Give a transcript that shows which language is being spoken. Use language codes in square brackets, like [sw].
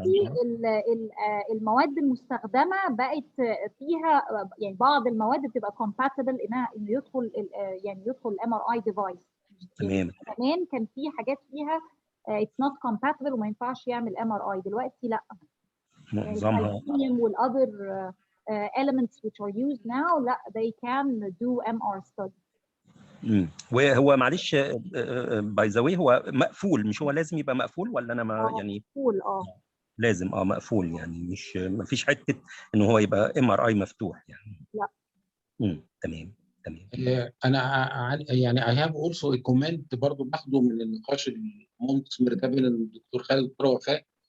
[ar] دلوقتي المواد المستخدمه بقت فيها يعني بعض المواد بتبقى compatible انه يدخل يعني يدخل الام ار اي ديفايس. تمام. زمان كان في حاجات فيها [en] it's not compatible [ar] وما ينفعش يعمل ام ار اي، دلوقتي لا. معظمها [en] والother elements which are used now [ar] لا [en] they can do MR study. [ar] وهو معلش باي ذا واي هو مقفول، مش هو لازم يبقى مقفول ولا انا ما يعني مقفول لازم مقفول، يعني مش ما فيش حته ان هو يبقى ام ار اي مفتوح يعني. لا. تمام. انا يعني [en] I have also a comment [ar] برضو باخده من النقاش المثمر ده بين الدكتور خالد والدكتور وفاء.